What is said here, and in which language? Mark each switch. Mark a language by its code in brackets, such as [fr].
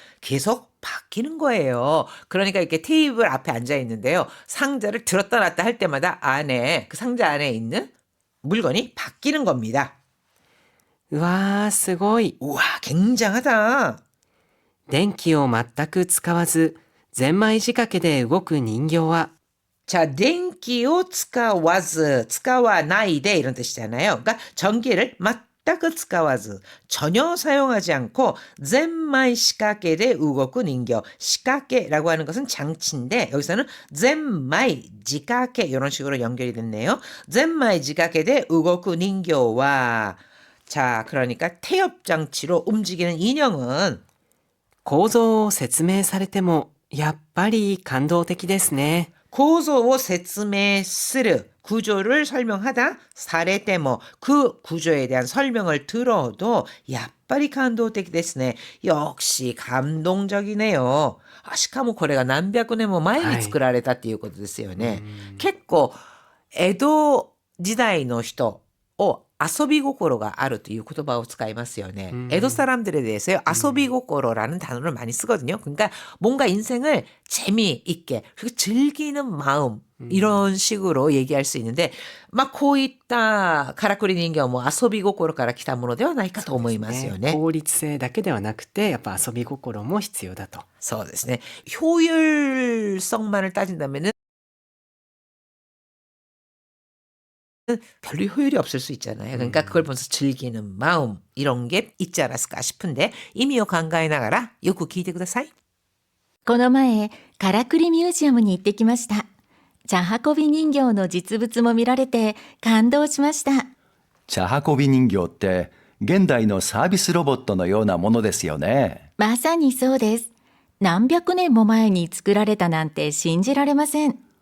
[ko] 계속 바뀌는 거예요. 그러니까 이렇게 테이블 앞에 앉아 있는데요. 상자를 들었다 놨다 할 때마다 안에, 그 상자 안에 있는 물건이 바뀌는 겁니다. [ja] うわー、すごい。 [ko] 우와, 굉장하다. [ja] 電気を全く使わず、ゼンマイ仕掛けで動く人形は、 [ko] 자, [ja] 電気を使わず, 使わないで [ko] 이런 뜻이잖아요. 그러니까 전기를 [ja] 全く使わず, [ko] 전혀 사용하지 않고 [ja] ゼンマイ仕掛けで動く人形. [ko] 仕掛け라고 하는 것은 장치인데 여기서는 ゼンマイ仕掛け 이런 식으로 연결이 됐네요. [ja] ゼンマイ仕掛けで動く人形は [ko] 자, 그러니까 태엽 장치로 움직이는 인형은 [ja] 構造を説明されても、やっぱり感動的ですね。 [ko] 구조를 [ja] 説明する [ko] 구조를 설명하다 사례ても 그 구조에 대한 설명을 들어도 [ja] やっぱり感動的ですね. [ko] 역시 감동적이네요. [ja] しかもこれが何百年も前に作られたっていうことですよね. 結構江戸時代の人を遊び心があるという言葉を使いますよね. [ko] 에도 사람들에 대해서요. 아소비고코로라는 단어를 많이 쓰거든요. 그러니까 뭔가 인생을 재미있게 그리고 즐기는 마음 이런 식으로 얘기할 수 있는데 막 [ja] こういったからくり人形も遊び心から来たものではないかと思いますよね. 効率性だけではなくて、やっぱ遊び心も必要だと。そうですね. [ko] 효율성만을 따진다면은 별로 효율이 없을 수 있잖아요. 그러니까 그걸 보면서 즐기는 마음 이런 게 있지 않았을까 싶은데 [ja] 의미を考えながらよく聞いてください. この前、からくりミュージアムに行ってきました。茶運び人形の実物も見られて感動しました。茶運び人形って現代のサービスロボットのようなものですよね。まさにそうです。何百年も前に作られたなんて信じられません。